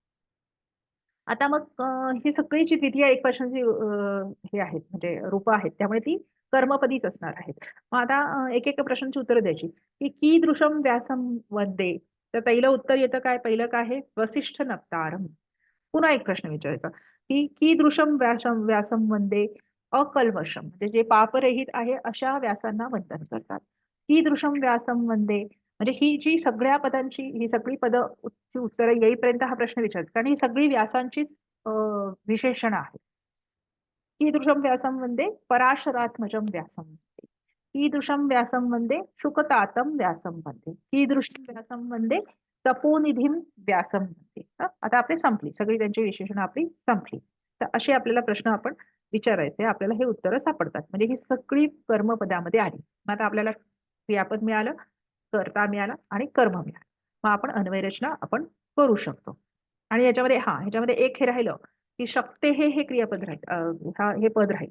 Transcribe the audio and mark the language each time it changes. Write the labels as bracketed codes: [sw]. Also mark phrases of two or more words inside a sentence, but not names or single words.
[mr] आता मग ही सगळी जी द्वितीय एकवचनाची हे आहेत म्हणजे रूपं आहेत त्यामुळे ती कर्मपदीच असणार आहेत. मग आता एक एक प्रश्नांची उत्तरं द्यायची की [sa] कीदृशम व्यासम वंदे. [mr] तर पहिलं उत्तर येतं काय, पहिलं काय आहे, [sa] वसिष्ठ नप्तारम. [mr] पुन्हा एक प्रश्न विचारायचा की [sa] कीदृशम व्यासम वंदे अकल्मषम, [mr] म्हणजे जे पापरहित आहे अशा व्यासांना वंदन करतात. [sa] कीदृशम व्यासम वंदे, [mr] म्हणजे ही जी सगळ्या पदांची ही सगळी ची उत्तरं येईपर्यंत हा प्रश्न विचारतात, कारण ही सगळी व्यासांचीच विशेषणं आहेत. [sa] कीदृशं व्यासं वन्दे पराशरात्मजं व्यासं वन्दे कीदृशं व्यासं वन्दे शुकतातं व्यासं वन्दे कीदृशं व्यासं वन्दे तपोनिधीं व्यासं वन्दे. [mr] आता आपली संपली सगळी त्यांची विशेषणं आपली संपली. तर असे आपल्याला प्रश्न आपण विचारायचे, आपल्याला हे उत्तरं सापडतात. म्हणजे ही सगळी कर्मपदामध्ये आली. मग आता आपल्याला क्रियापद मिळालं, कर्ता मिळाला आणि कर्म मिळालं. मग आपण अन्वयरचना आपण करू शकतो. आणि ह्याच्यामध्ये एक हे राहिलं की शकते हे क्रियापद राहिलं, हे पद राहिलं.